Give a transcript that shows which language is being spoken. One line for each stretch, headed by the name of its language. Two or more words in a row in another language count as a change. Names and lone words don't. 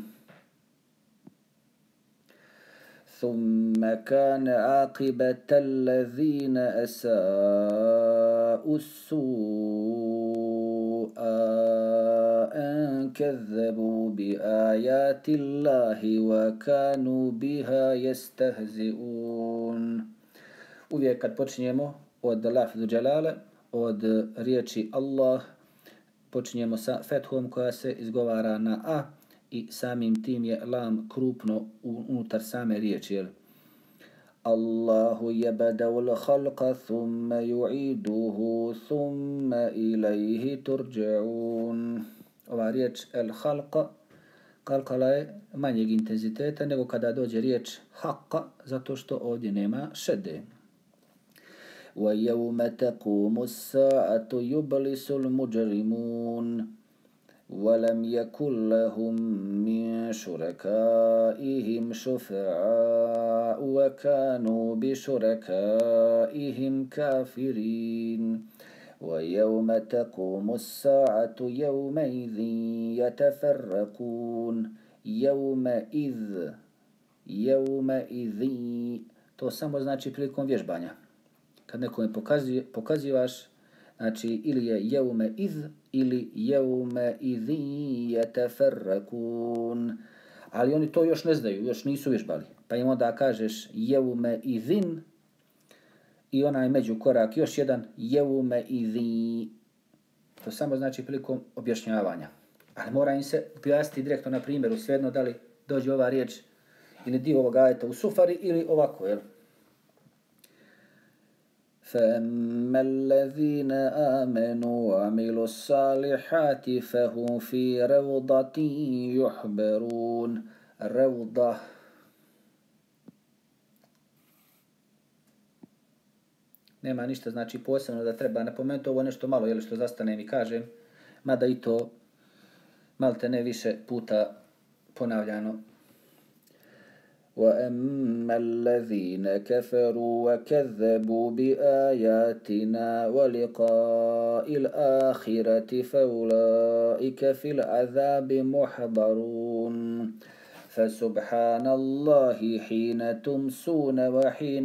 Arabic: ثم كان عاقبة الذين أساءوا السوء أن كذبوا بآيات الله وكانوا بها يستهزئون.
Bosnian: Uvijek kad počinjemo od
Arabic: لفظ الجلالة,
Bosnian: od riječi Allah, počinjemo sa fethom koja se izgovara na a i samim tim je lam krupno unutar same riječi.
Arabic: الله يبدأ الخلق ثم يعيده ثم إليه ترجعون.
Bosnian: Ova riječ
Arabic: الخلق
Bosnian: kalkala je manjeg intenziteta nego kada dođe riječ haqqa, zato što ovdje nema šede.
Arabic: وَيَوْمَ تَقُومُ السَّاعَةُ يُبْلِسُ الْمُجْرِمُونَ وَلَمْ يَكُنْ لَهُمْ مِنْ شُرَكَائِهِمْ شُفَعَاءُ وَكَانُوا بِشُرَكَائِهِمْ كَافِرِينَ وَيَوْمَ تَقُومُ السَّاعَةُ يَوْمَئِذٍ يَتَفَرَّقُونَ يَوْمَئِذٍ.
Bosnian: To samo znači prilikom vježbanja. Kad nekome pokazivaš, znači ili je
Arabic: يومئذ
Bosnian: ili
Arabic: يومئذ يتفرقون.
Bosnian: Ali oni to još ne znaju, još nisu vježbali. Pa im onda kažeš
Arabic: يومئذ
Bosnian: i onaj međukorak još jedan
Arabic: يومئذ.
Bosnian: To samo znači prilikom objašnjavanja. Ali mora im se objasniti direktno na primjeru, svejedno da li dođe ova riječ ili dio ovog ajeta u sufari ili ovako, jel?
Arabic: فَأَمَّا الَّذِينَ آمَنُوا وَعَمِلُوا الصَّالِحَاتِ فَهُمْ فِي رَوْضَةٍ يُحْبَرُونَ.
Bosnian: Ravda. Nema ništa znači posebno da treba napomenuti, ovo nešto malo, jel, što zastanem i kažem, mada i to malte ne više puta ponavljano.
Arabic: وَأَمَّا الَّذِينَ كَفَرُوا وَكَذَّبُوا بِآيَاتِنَا وَلِقَاءِ الْآخِرَةِ فَأُولَئِكَ فِي الْعَذَابِ مُحْضَرُونَ فَسُبْحَانَ اللَّهِ حِينَ تُمْسُونَ وَحِينَ